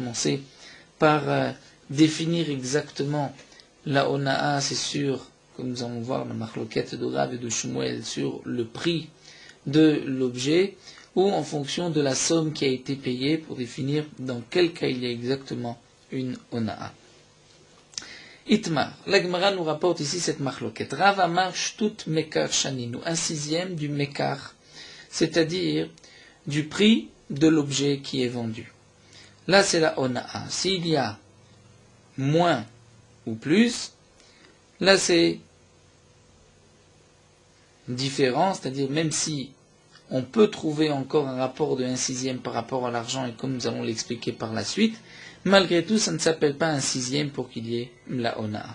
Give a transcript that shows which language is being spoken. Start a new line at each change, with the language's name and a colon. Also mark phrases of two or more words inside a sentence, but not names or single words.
French: Nous allons commencer par définir exactement la Ona'a, c'est sûr, comme nous allons voir la marloquette de Rav et de Shmuel sur le prix de l'objet, ou en fonction de la somme qui a été payée pour définir dans quel cas il y a exactement une Ona'a. Itmar, la Gemara nous rapporte ici cette marloquette.
Hebrew: רב אמר שתות מקח שנינו,
French: un sixième du mekar, c'est-à-dire du prix de l'objet qui est vendu. Là c'est la Ona'a. S'il y a moins ou plus, là c'est différent, c'est-à-dire même si on peut trouver encore un rapport de 1/6 par rapport à l'argent, et comme nous allons l'expliquer par la suite, malgré tout, ça ne s'appelle pas 1/6 pour qu'il y ait la Ona'a.